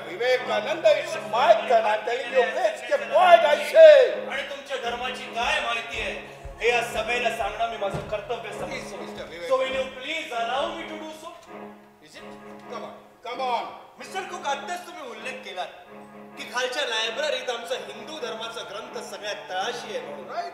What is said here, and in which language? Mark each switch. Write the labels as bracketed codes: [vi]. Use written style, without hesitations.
[en] Vivekananda, it's my turn. I'm telling you, please keep quiet, I say. [mr] आणि तुमच्या धर्माची काय माहिती आहे हे या सभेला सांगणं मी माझं कर्तव्य समजतो. [en] So will you please allow me to do so? Is it? Come on. [mr] Mister cook, आत्ताच तुम्ही उल्लेख केलात की खालच्या लायब्ररीत आमचा हिंदू धर्माचा ग्रंथ सगळ्यात तळाशी आहे म्हणून.